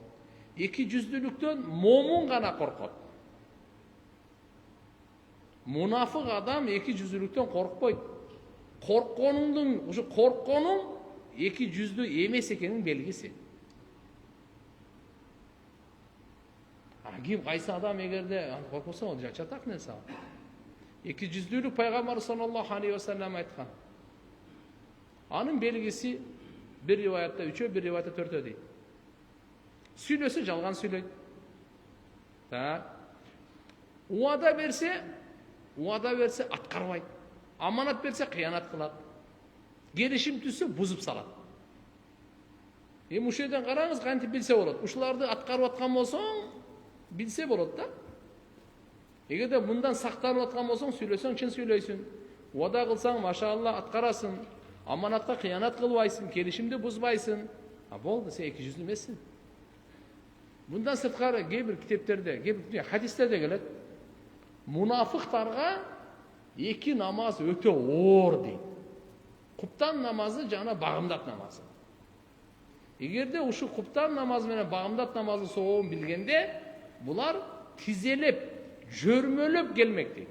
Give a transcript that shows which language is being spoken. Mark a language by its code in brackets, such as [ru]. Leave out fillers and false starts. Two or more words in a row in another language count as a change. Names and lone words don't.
[ky] Эки жүздүүлүктөн момун гана коркот. Мунафык адам эки жүздүүлүктөн коркпойт. Коркконуң эки жүздүү эмес экенин белгиси. Ким кайсы адам эгерде коркпосо, ал чатак нерсе. Эки жүздүүлүк пайгамбар [ar] صلى الله عليه وسلم [ky] айткан. Анын белгиси бир риваятта 3, бир риваятта 4 дейт. Сүйлөсө жалган сүйлөйт. Уада берсе аткарбайт. Аманат берсе кыянат кылат. Келишим түзсө бузуп салат. Ушул жерден караңыз, кантип билсе болот. Ушуларды аткарып аткан болсоң, билсе болот да. Эгерде мындан сактанып аткан болсоң, сүйлөсөң чын сүйлөйсүн. Уада кылсаң, машалла, аткарасың. Аманатка кыянат кылбайсың, келишимди бузбайсың. Болду, сен 200 эмессиң. Bundan sırtkары кейбір китептерде, кейбір хадистерде келет. Мунафыктарга 2 намаз өтө оор дейт. Куптан намазы жана багымдат намазы. Эгерде ушу куптан намазы менен багымдат намазы сообун билгенде, булар тизелеп, жөрмөлөп келмек дейт.